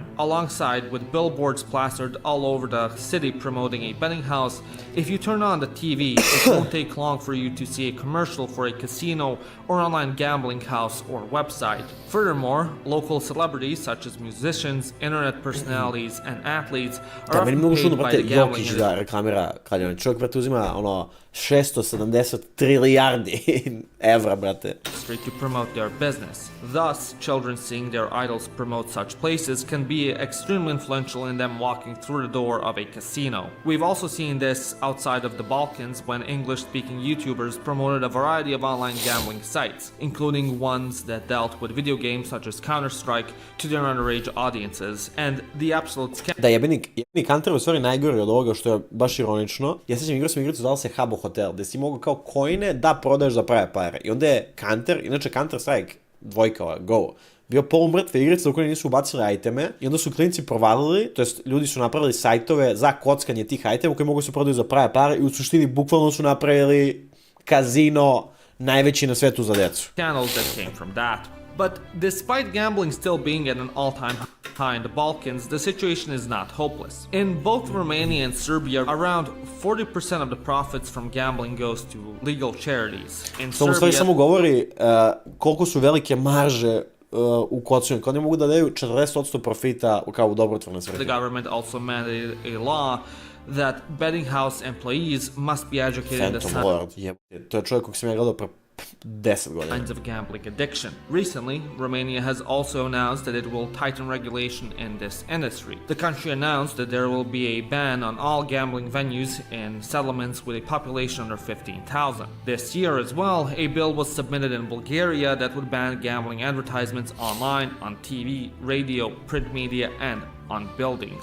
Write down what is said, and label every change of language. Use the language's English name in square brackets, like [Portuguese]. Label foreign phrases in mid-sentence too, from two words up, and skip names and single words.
[English] Alongside with billboards plastered all over the city promoting a betting house, if you turn on the TV, it won't take long for you to see a commercial for a casino or online gambling house or website. Furthermore, local celebrities such as musicians, internet personalities, and athletes are often paid by the gambling industry. [Serbian] Reklamira Kladionice. Čovjek, brate, uzima 670 trilijardi evra, brate. [English] To promote their business. Thus, children seeing their idols promote such places can be extremely influential in them walking through the door of a casino. We've also seen this outside of the Balkans when English-speaking YouTubers promoted a variety of online gambling sites, including ones that dealt with video games such as Counter-Strike to their underage audiences, and the absolute scam. [Serbian] Da, jebeni Counter je u stvari najgori od ovoga, što je baš ironično. Ja sećam, igrao sam igricu, zvala se Habbo Hotel, gde si mogao kao coine da prodaješ za prave pare. I onda je Counter, inače Counter-Strike, dvojka, Go, bio polumrtve igrice u koje nisu ubacili iteme i onda su klinici provalili, to jest ljudi su napravili sajtove za kockanje tih itema koji mogu se prodaju za prave pare i u suštini bukvalno su napravili kazino najveći na svetu za decu. [English] Channels that came from that. But despite gambling still being at an all-time high in the Balkans, the situation is not hopeless. In both Romania and Serbia, around 40% of the profits from gambling goes to legal charities. In [Serbian] To mu stvari samo govori koliko su velike marže u kockanju. Oni mogu da daju 40% profita kao u dobrotvorne svrhe. [English] The government also mandated a law that betting house employees must be educated in the [Serbian] to je čovjek kog sam ja gledao pre 10 godina. [English] Signs of gambling addiction. Recently, Romania has also announced that it will tighten regulation in this industry. The country announced that there will be a ban on all gambling venues in settlements with a population under 15,000. This year as well, a bill was submitted in Bulgaria that would ban gambling advertisements online, on TV, radio, print media, and on buildings.